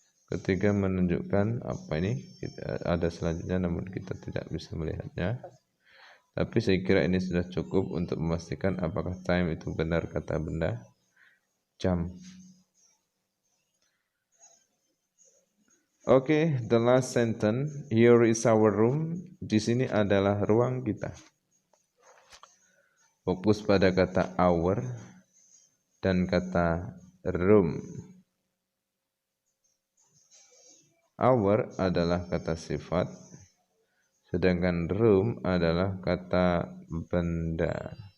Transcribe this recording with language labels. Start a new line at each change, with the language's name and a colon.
Indonesian: Ketiga menunjukkan apa ini, ada selanjutnya namun kita tidak bisa melihatnya. Tapi saya kira ini sudah cukup untuk memastikan apakah time itu benar kata benda, jam.
English: Oke, the last sentence, here is our room.
Indonesian: Di sini adalah ruang kita. Fokus pada kata our dan kata room. Our adalah kata sifat, sedangkan room adalah kata benda.